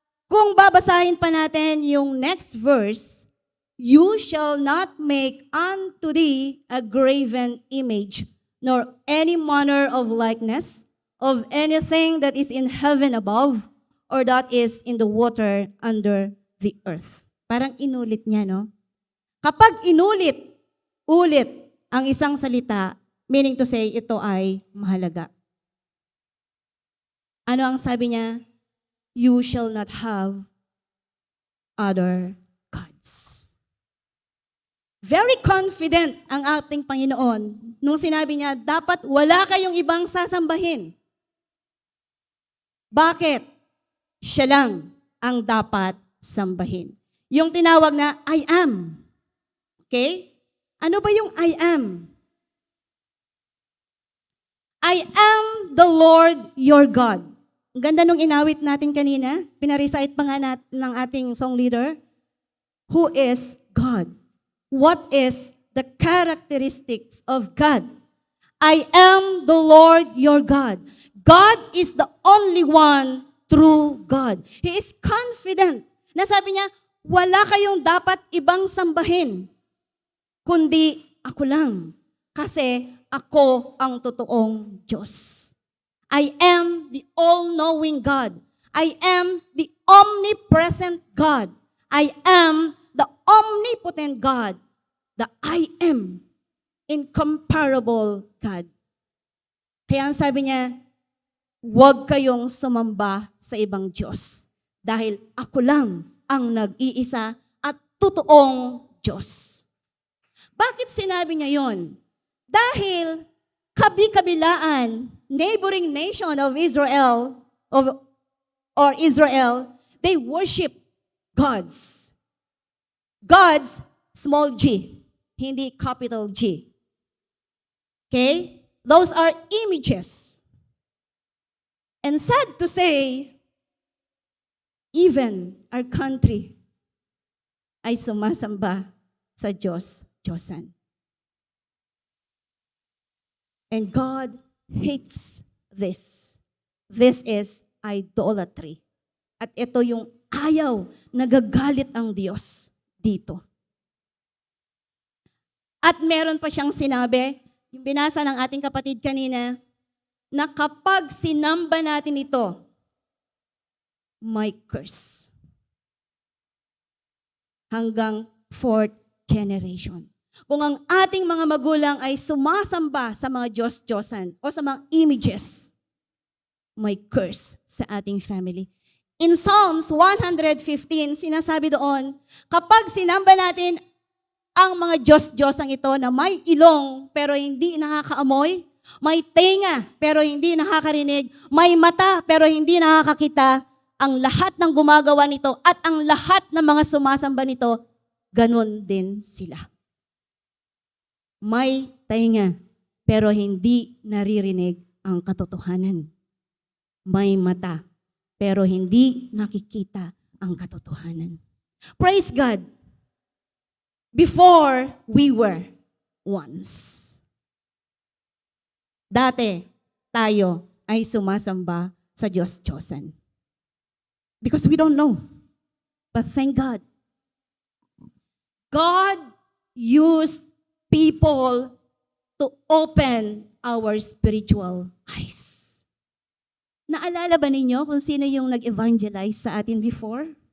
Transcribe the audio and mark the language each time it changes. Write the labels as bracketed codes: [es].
[tl] Kung babasahin pa natin yung [en] next verse, you shall not make unto thee a graven image, nor any manner of likeness of anything that is in heaven above, or that is in the water under the earth. [tl] Parang inulit niya, no? Kapag ulit ang isang salita, [en] meaning to say, [tl] ito ay mahalaga. Ano ang sabi niya? [en] You shall not have other gods. [tl] Very confident ang ating Panginoon nung sinabi niya, dapat wala kayong ibang sasambahin. Bakit? Siya lang ang dapat sambahin. Yung tinawag na I am. Okay? Ano ba yung I am? [en] I am the Lord your God. [tl] Ang ganda nung inawit natin kanina, pinarecite pa nga ng ating song leader. [en] Who is God? What is the characteristics of God? I am the Lord your God. God is the only one true God. He is confident [tl] na sabi niya, wala kayong dapat ibang sambahin, kundi ako lang. Kasi ako ang totoong Diyos. [en] I am the all-knowing God. I am the omnipresent God. I am the omnipotent God. The I am incomparable God. [tl] Kaya ang sabi niya, huwag kayong sumamba sa ibang Diyos. Dahil ako lang ang nag-iisa at totoong Diyos. Bakit sinabi niya yon? Dahil kabi-kabilaan, [en] neighboring nation of Israel, Israel, they worship gods. Gods, small g, hindi capital G. Okay? Those are images. And sad to say, even our country [tl] ay sumasamba sa Diyos-Diyosan. [en] And God hates this. This is idolatry. [tl] At ito yung ayaw, nagagalit ang Diyos. dito. At meron pa siyang sinabi, yung binasa ng ating kapatid kanina, na kapag sinamba natin ito, may curse. Hanggang 4th generation. Kung ang ating mga magulang ay sumasamba sa mga Diyos-Diyosan o sa mga images, may curse sa ating family. In Psalms 115, sinasabi doon, kapag sinamba natin ang mga Diyos-Diyosang ito na may ilong pero hindi nakakaamoy, may tenga pero hindi nakakarinig, may mata pero hindi nakakakita, ang lahat ng gumagawa nito at ang lahat ng mga sumasamba nito, ganun din sila. May tenga pero hindi naririnig ang katotohanan. May mata pero hindi nakikita ang katotohanan. [en] Praise God! Before we were once. [tl] Dati, tayo ay sumasamba sa Diyos-Diyosan. [en] Because we don't know. But thank God. God used people to open our spiritual eyes. [tl] Naalala ba ninyo kung sino yung nag-evangelize sa atin before?